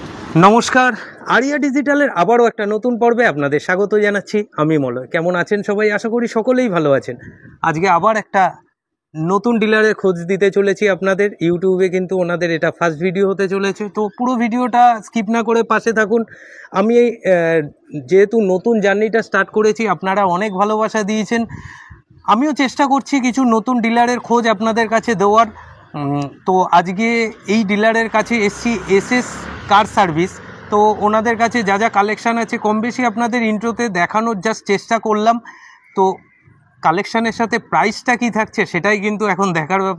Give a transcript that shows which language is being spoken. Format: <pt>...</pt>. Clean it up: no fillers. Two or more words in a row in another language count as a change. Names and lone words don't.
<bn>নমস্কার আরিয়া ডিজিটাল আবারো এক নতুন পর্বে আপনাদের স্বাগত জানাচ্ছি। আমি মলয়। কেমন আছেন সবাই? আশা করি সকলেই ভালো আছেন। আজকে আবার একটা নতুন ডিলারের খোঁজ দিতে চলেছি আপনাদের। ইউটিউবে কিন্তু ওনাদের এটা</bn> <en>first video</en> <bn>হতে চলেছে। তো পুরো ভিডিওটা স্কিপ না করে পাশে থাকুন। আমি যেহেতু নতুন জার্নিটা স্টার্ট করেছি আপনারা অনেক ভালোবাসা দিয়েছেন। आमिও চেষ্টা করছি কিছু নতুন ডিলারের খোঁজ আপনাদের কাছে দেওয়ার। তো আজকে এই ডিলারের কাছে এসছি এসএস কার সার্ভিস। তো ওনাদের কাছে যা যা কালেকশান আছে কম বেশি আপনাদের ইন্ট্রোতে দেখানোর জাস্ট চেষ্টা করলাম। তো কালেকশানের সাথে প্রাইসটা কী থাকছে সেটাই কিন্তু এখন দেখার ব্যাপার।</bn>